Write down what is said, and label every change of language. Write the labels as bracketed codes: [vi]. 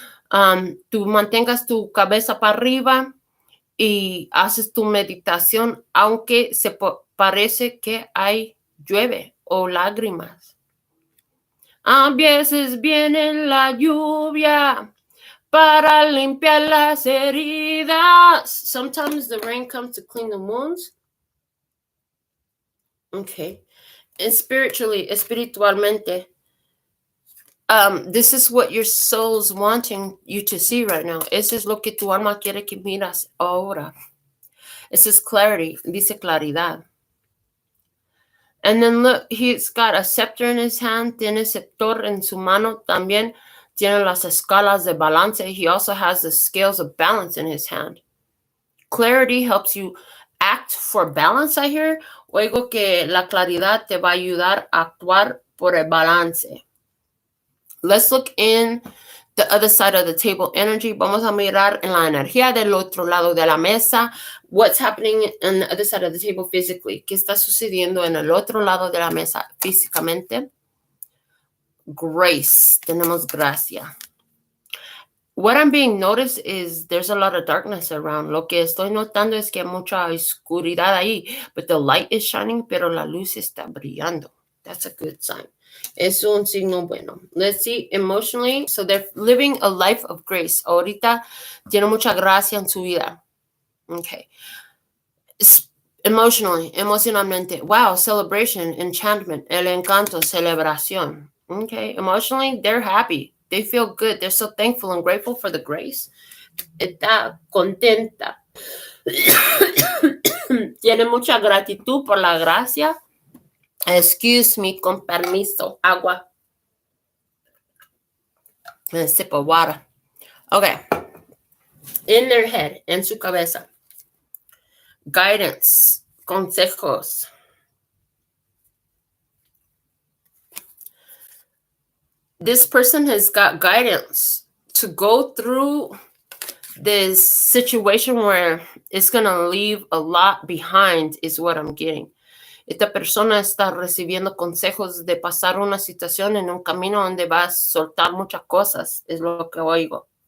[es] Tú mantengas tu cabeza para arriba y haces tu meditación, aunque se parece que hay llueve o lágrimas. A veces viene la lluvia para limpiar las heridas. [en] Sometimes the rain comes to clean the wounds. Okay. And [es] espiritualmente, [en] this is what your soul's wanting you to see right now. [es] Eso es lo que tu alma quiere que miras ahora. [en] This is clarity. [es] Dice claridad. [en] And then look, he's got a scepter in his hand. [es] Tiene scepter en su mano también. Tiene las escalas de balance. [en] He also has the scales of balance in his hand. Clarity helps you act for balance, I hear. [es] Oigo que la claridad te va a ayudar a actuar por el balance. [en] Let's look in the other side of the table energy. [es] Vamos a mirar en la energía del otro lado de la mesa. [en] What's happening on the other side of the table physically? [es] ¿Qué está sucediendo en el otro lado de la mesa físicamente? Grace. Tenemos gracia. [en] What I'm being noticed is there's a lot of darkness around. [es] Lo que estoy notando es que hay mucha oscuridad ahí, [en] but the light is shining, [es] pero la luz está brillando. [en] That's a good sign. [es] Es un signo bueno. [en] Let's see, emotionally, so they're living a life of grace. [es] Ahorita tiene mucha gracia en su vida. Okay. Emocionalmente, [en] wow, celebration, enchantment, [es] el encanto, celebración. [en] Okay, emotionally, they're happy. They feel good. They're so thankful and grateful for the grace. [es] Está contenta. Tiene mucha gratitud por la gracia. [en] Excuse me, [es] con permiso. Agua. [en] A sip of water. Okay. In their head, [es] en su cabeza. [en] Guidance. [es] Consejos. [en] This person has got guidance to go through this situation where it's going to leave a lot behind, is what I'm getting. [es] Esta persona está recibiendo consejos de pasar una situación en un camino donde va a soltar muchas cosas, es lo que oigo.